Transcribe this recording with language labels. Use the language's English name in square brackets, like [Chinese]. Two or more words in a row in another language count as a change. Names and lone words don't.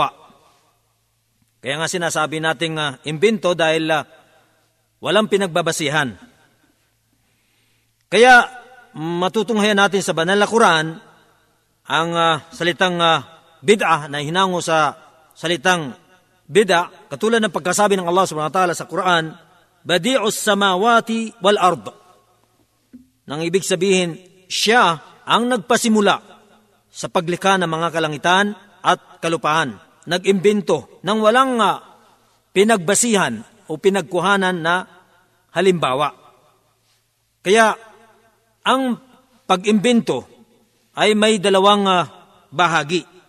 [Filipino] Kaya nga sinasabi nating imbento dahil walang pinagbabasihan. Kaya matutunghayan natin sa banal na Quran ang salitang bid'ah na hinango sa salitang bid'ah katulad ng pagkasabi ng Allah [Arabic] سبحانه وتعالى [Filipino] sa Quran, [Arabic] بديع السماوات والأرض. [Filipino] Nang ibig sabihin, siya ang nagpasimula sa paglikha ng mga kalangitan at kalupaan. Nag-imbento ng walang pinagbasihan o pinagkuhanan na halimbawa. Kaya, ang pag-imbento ay may dalawang bahagi.